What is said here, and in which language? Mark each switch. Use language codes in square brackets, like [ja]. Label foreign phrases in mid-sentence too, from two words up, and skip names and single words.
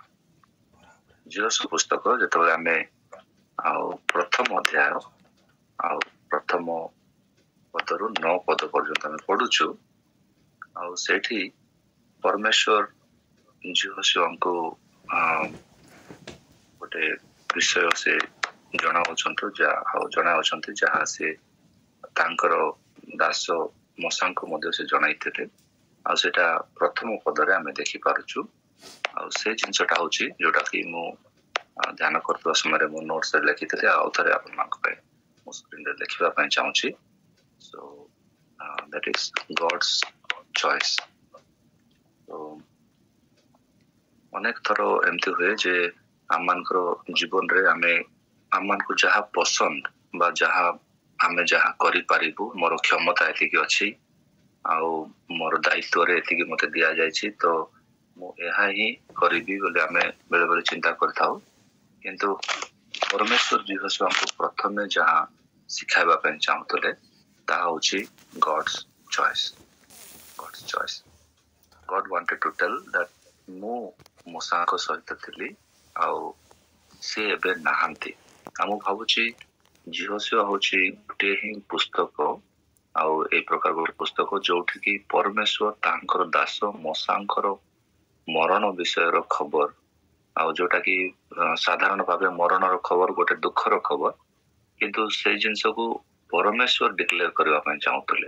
[or] ଯହୋଶୁଆ ପୁସ୍ତକ ଯେତେବେଳେ ଆମେ ଆଉ ପ୍ରଥମ ଅଧ୍ୟାୟ ଆଉ ପ୍ରଥମ ପଦରୁ 9 ପଦ ପର୍ଯ୍ୟନ୍ତ ଆମେ ପଢୁଛୁ, ଆଉ ସେଇଠି ପରମେଶ୍ୱର ଯହୋଶୁଆଙ୍କୁ ଗୋଟେ ବିଷୟ ସେ ଜଣାଉଛନ୍ତି ଯାହା ସେ ତାଙ୍କର ଦାସ ମୋସାଙ୍କୁ ମଧ୍ୟ ସେ ଜଣାଇଥିଲେ। ଆଉ ସେଇଟା ପ୍ରଥମ ପଦରେ ଆମେ ଦେଖିପାରୁଛୁ। ଆଉ ସେ ଜିନିଷଟା ହଉଛି ଯୋଉଟା କି ମୁଁ ଧ୍ୟାନ କରୁଥିବା ସମୟରେ ମୁଁ ନୋଟ୍ସରେ ଲେଖିଥିଲି, ଆଉ ଥରେ ଆପଣମାନଙ୍କ ପାଇଁ ମୁଁ ସ୍କ୍ରିନରେ ଲେଖିବା ପାଇଁ ଚାହୁଁଛି। [en] So that is God's choice. [or] So ଅନେକ ଥର ଏମିତି ହୁଏ ଯେ ଆମମାନଙ୍କର ଜୀବନରେ ଆମମାନଙ୍କୁ ଯାହା ପସନ୍ଦ ବା ଆମେ ଯାହା କରିପାରିବୁ, ମୋର କ୍ଷମତା ଏତିକି ଅଛି ଆଉ ମୋର ଦାୟିତ୍ୱରେ ଏତିକି ମୋତେ ଦିଆଯାଇଛି, ତ ମୁଁ ଏହା ହିଁ କରିବି ବୋଲି ଆମେ ବେଳେବେଳେ ଚିନ୍ତା କରିଥାଉ। କିନ୍ତୁ ପରମେଶ୍ୱର ଯହୋଶୁଆଙ୍କୁ ପ୍ରଥମେ ଯାହା ଶିଖାଇବା ପାଇଁ ଚାହୁଁଥିଲେ ତାହା ହେଉଛି [en] God's choice. God wanted to tell that [or] ମୁଁ ମୋସାଙ୍କ ସହିତ ଥିଲି ଆଉ ସେ ଏବେ ନାହାନ୍ତି। ଆଉ ମୁଁ ଭାବୁଛି ଯହୋଶୁଆ ହେଉଛି ଗୋଟିଏ ହିଁ ପୁସ୍ତକ, ଆଉ ଏଇ ପ୍ରକାର ଗୋଟେ ପୁସ୍ତକ ଯୋଉଠିକି ପରମେଶ୍ୱର ତାଙ୍କର ଦାସ ମୋସାଙ୍କର ମରଣ ବିଷୟର ଖବର, ଆଉ ଯୋଉଟା କି ସାଧାରଣ ଭାବେ ମରଣର ଖବର ଗୋଟେ ଦୁଃଖର ଖବର, କିନ୍ତୁ ସେଇ ଜିନିଷକୁ ପରମେଶ୍ୱର ଡିକ୍ଲେୟାର କରିବା ପାଇଁ ଚାହୁଁଥିଲେ।